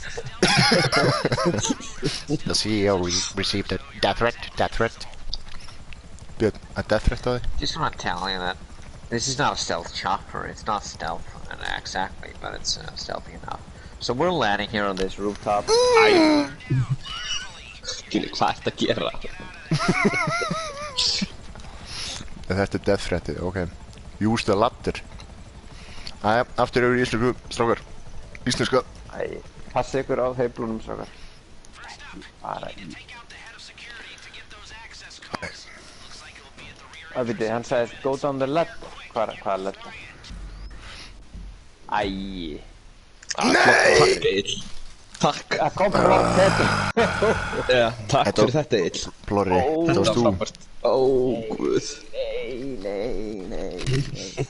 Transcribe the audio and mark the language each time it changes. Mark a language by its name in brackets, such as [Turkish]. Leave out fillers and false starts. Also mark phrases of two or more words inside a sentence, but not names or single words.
[English] The CEO received a death threat. A death threat, though? Just want to tell you that this is not a stealth chopper. It's not stealth exactly, but it's stealthy enough. So we're landing here on this rooftop. [Icelandic] Hvað ertu að gera? Þetta er [English] death threat, [Icelandic] ok. Use the ladder. Æja, aftur yfir í íslensku, strákar. Íslenska. Æ, passa ykkur á heiflunum, strákar. Bara í. Viti, hann sagði [English] go down the ladder. [Icelandic] Hvað er ladder? Æ. Nei! Takk. Það kom frá þetta. Já, takk fyrir þetta, Egill. Plorri, þetta varst þú. Ó, guð. Nei.